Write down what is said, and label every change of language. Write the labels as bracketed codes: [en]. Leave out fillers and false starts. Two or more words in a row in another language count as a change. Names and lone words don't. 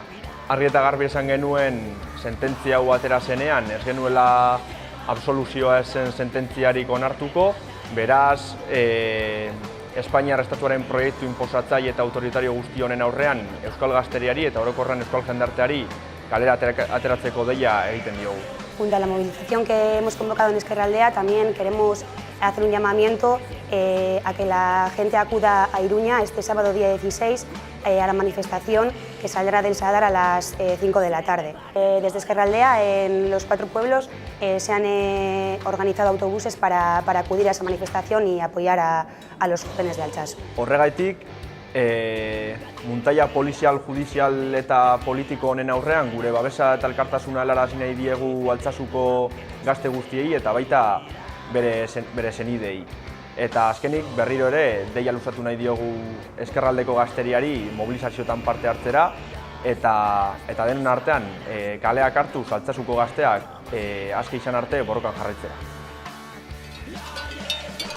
[eu] Argi eta garbi esan genuen sententzia hau atera zenean, ez genuela absoluzioa zen sententziarik onartuko, beraz Espainiar estatuaren proiektu inposatzaile eta autoritario guzti honen aurrean euskal gazteriari eta orokorrean euskal jendarteari kalera ateratzeko deia egiten diogu. [es] Junto a la movilización que hemos convocado en Ezkerraldea, también queremos hacer un llamamiento a que la gente acuda a Iruña este sábado día 16 a la manifestación que saldrá del Sadar a las 5 de la tarde. Desde Ezkerraldea, en los 4 pueblos, se han organizado autobuses para acudir a esa manifestación y apoyar a los jóvenes de Altsasu. [eu] Horregaitik, muntaia polizial, judizial eta politiko honen aurrean gure babesa eta elkartasuna helarazi nahi diegu Altsasuko gazte guztiei eta baita bere senidei. Eta azkenik berriro ere deia luzatu nahi diogu ezkerraldeko gazteriari mobilizazioetan parte hartzera eta denon artean kaleak hartuz Altsasuko gazteak aske izan arte borrokan jarraitzera.